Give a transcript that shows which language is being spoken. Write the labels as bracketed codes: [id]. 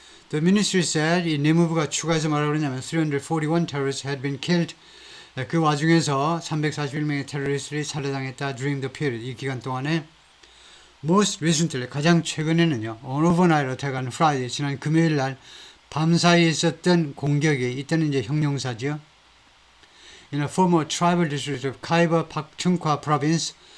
[en] The ministry said, [ko] 이 내무부가 추가해서 뭐라고 그러냐면 [en] 341 terrorists had been killed. [ko] 그 와중에서 341명의 테러리스트들이 살해당했다. [en] during the period. [ko] 이 기간 동안에 [en] most recently [ko] 가장 최근에는요. [en] on overnight attack on Friday. [ko] 지난 금요일 날 밤사이에 있었던 공격이 이때는 이제 형용사죠. [en] In a former tribal district of Khyber Pakhtunkhwa province.